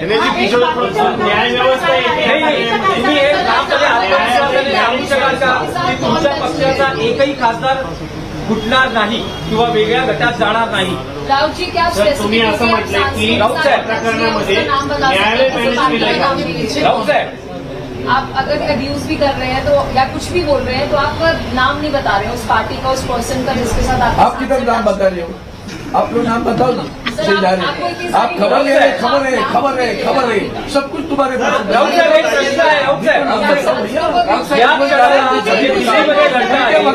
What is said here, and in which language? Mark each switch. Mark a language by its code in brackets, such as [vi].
[mr] न्याय व्यवस्था नाही, तुम्ही हे ठामपणे आत्मविश्वासाने सांगू शकाल का की तुमच्या पक्षाचा एकही खासदार फुटणार नाही किंवा वेगळ्या गटात जाणार नाही। [hi] राउत जी क्या [mr] तुम्ही असं म्हटलंय की राऊत साहेब प्रकरणामध्ये न्यायालय राऊत साहेब [hi] आप अगर अब्यूज भी कर रहे हैं तो या कुछ भी बोल रहे हैं तो आप नाम नहीं बता रहे हो उस पार्टी का, उस पर्सन का जिसके साथ आप किधर नाम बता रहे हो, आप लोग नाम बताओ ना। आप खबर ले रहे, खबर है, खबर है, खबर है, सब कुछ तुम्हारे पास। [mr] राऊत साहेब एक प्रश्न आहे, राऊत साहेब या दिल्लीमध्ये घडलं आहे,